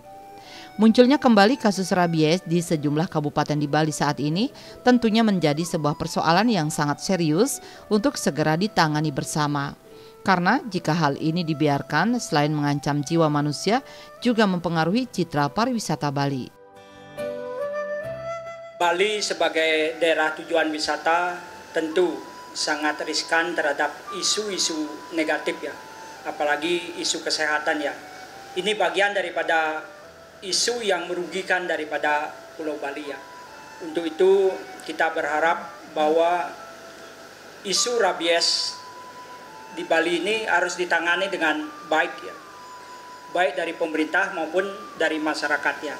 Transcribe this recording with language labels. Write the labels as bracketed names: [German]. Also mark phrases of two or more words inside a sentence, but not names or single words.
[Indonesian] Munculnya kembali kasus rabies di sejumlah kabupaten di Bali saat ini tentunya menjadi sebuah persoalan yang sangat serius untuk segera ditangani bersama. Karena jika hal ini dibiarkan, selain mengancam jiwa manusia, juga mempengaruhi citra pariwisata Bali. Bali sebagai daerah tujuan wisata tentu sangat riskan terhadap isu-isu negatif ya, apalagi isu kesehatan ya. Ini bagian daripada isu yang merugikan daripada Pulau Bali ya. Untuk itu kita berharap bahwa isu rabies di Bali ini harus ditangani dengan baik ya, baik dari pemerintah maupun dari masyarakat ya.